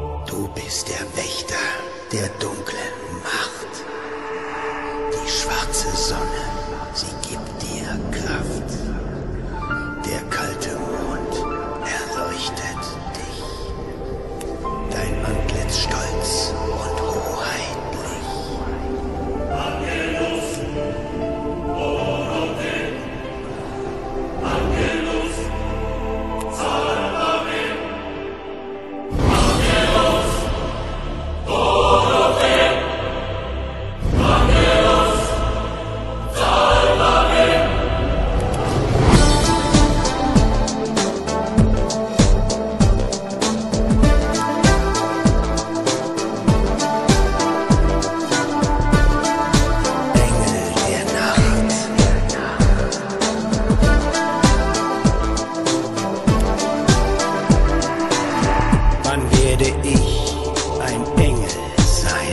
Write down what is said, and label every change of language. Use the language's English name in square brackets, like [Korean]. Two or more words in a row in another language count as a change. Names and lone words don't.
[German] Du bist der Wächter der dunklen Macht. Die schwarze Sonne, sie gibt dir Kraft. Der kalte Mond erleuchtet dich. Dein Antlitz stolz und hoheitlich. [Latin] Angelus, Orote, Angelus, Salvame. Angelus, Orote, Angelus, Salvame. [German] Engel der Nacht. Wann werde ich ein Engel sein?